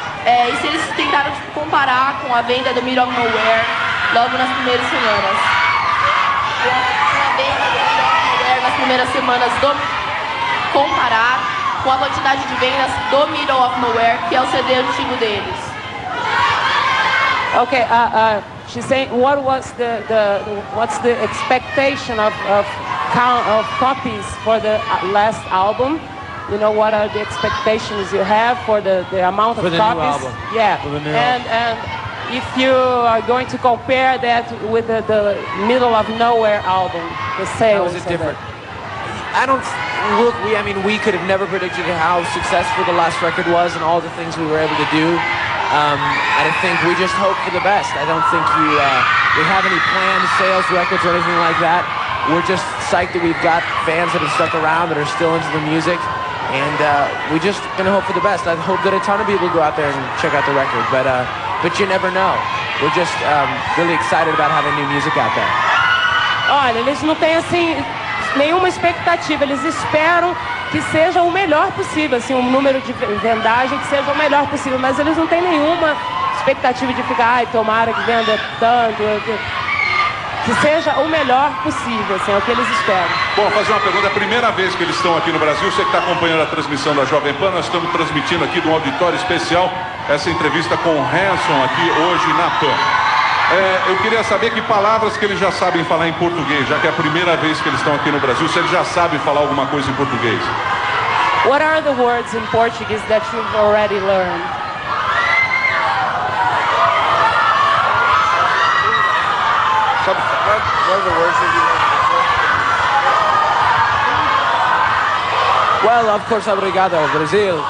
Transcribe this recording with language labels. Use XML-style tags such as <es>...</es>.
<pt>E se eles tentaram comparar com a venda do Middle of Nowhere logo nas primeiras semanas. A venda do Middle of Nowhere nas primeiras semanas comparar com a quantidade de vendas do Middle of Nowhere, que é o CD antigo deles.</pt> <en>Okay, she's saying, what's the expectation of copies for the last album? You know, what are the expectations you have for the amount of for the copies? New album. Yeah, For the new and if you are going to compare that with the Middle of Nowhere album, the sales. How is it different? I don't look. We could have never predicted how successful the last record was and all the things we were able to do. I think we just hope for the best. I don't think we have any planned sales records or anything like that. We're just psyched that we've got fans that have stuck around that are still into the music, and we just gonna hope for the best. I hope that a ton of people go out there and check out the record, but you never know. We're just really excited about having new music out there.</en> <pt>Olha, eles não têm assim nenhuma expectativa. Eles esperam que seja o melhor possível, assim, um número de vendagem que seja o melhor possível, mas eles não têm nenhuma expectativa de ficar, tomara que venda tanto, que seja o melhor possível, assim, é o que eles esperam. Bom, fazer uma pergunta, é a primeira vez que eles estão aqui no Brasil, você que está acompanhando a transmissão da Jovem Pan, nós estamos transmitindo aqui de um auditório especial, essa entrevista com o Hanson aqui hoje na Pan. Eu queria saber que palavras que eles já sabem falar em português, já que é a primeira vez que eles estão aqui no Brasil, se eles já sabem falar alguma coisa em português.</pt> <en>What are the words in Portuguese that you've already learned? What are the words that you learned? Well, of course, obrigado, Brazil.</en>